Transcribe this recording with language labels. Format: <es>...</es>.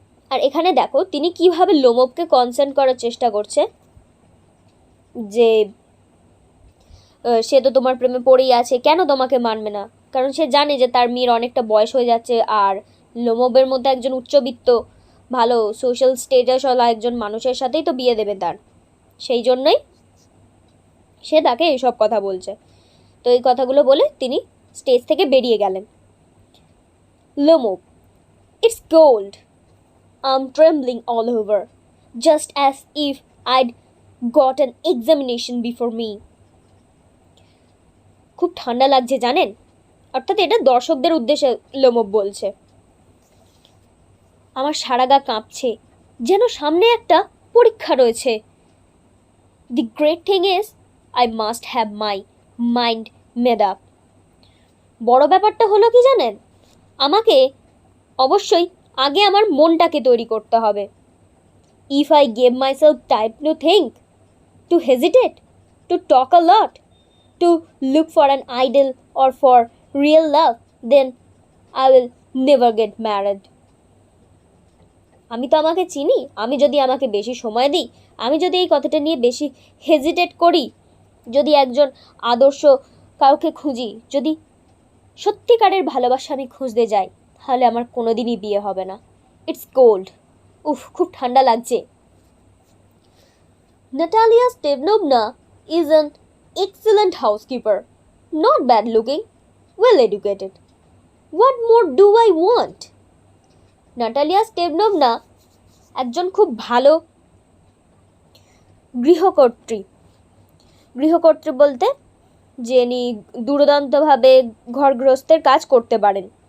<bn>আর এখানে দেখো তিনি কিভাবে লোমবকে কনসার্ন করার চেষ্টা করছে যে সে তো তোমার প্রেমে পড়েই আছে, কেন তোমাকে মানবে না, কারণ সে জানে যে তার মেয়ের অনেকটা বয়স হয়ে যাচ্ছে, আর লোমবের মধ্যে একজন উচ্চবিত্ত ভালো সোশ্যাল স্টেটাসওয়ালা একজন মানুষের সাথেই তো বিয়ে দেবে তার, সেই জন্যই সে তাকে এইসব কথা বলছে। তো এই কথাগুলো বলে তিনি স্টেজ থেকে বেরিয়ে গেলেন।</bn> <en>Lomov, it's cold, I'm trembling all over, just as if I'd got an examination before me.</en> <bn>খুব ঠান্ডা লাগছে জানেন, অর্থাৎ এটা দর্শকদের উদ্দেশ্যে লোমব বলছে। আমার সারা গা কাঁপছে, যেন সামনে একটা পরীক্ষা রয়েছে।</bn> <en>The great thing is, I must have my mind made up.</en> <bn>বড় ব্যাপারটা হলো কি জানেন, আমাকে অবশ্যই আগে আমার মনটাকে তৈরি করতে হবে।</bn> <en>If I gave myself time to think, to hesitate, to talk a lot, to look for an idol or for real love, then I will never get married.</en> <bn>আমি তো আমাকে চিনি, আমি যদি আমাকে বেশি সময় দিই, আমি যদি এই কথাটা নিয়ে বেশি হেজিটেট করি, যদি একজন আদর্শ কাউকে খুঁজি, যদি সত্যিকারের ভালোবাসা আমি খুঁজতে যাই, তাহলে আমার কোনোদিনই বিয়ে হবে না।</bn> <en>it's cold,</en> <bn>উফ খুব ঠান্ডা লাগছে।</bn> <en>Natalia Stepanovna is an excellent housekeeper, not bad looking, well educated. What more do I want?</en> <bn>Natalia Stepanovna একজন খুব ভালো গৃহকর্ত্রী। গৃহকর্ত্রী বলতে যিনি দুর্দান্তভাবে ঘরগৃহস্থের কাজ করতে পারেন।</bn>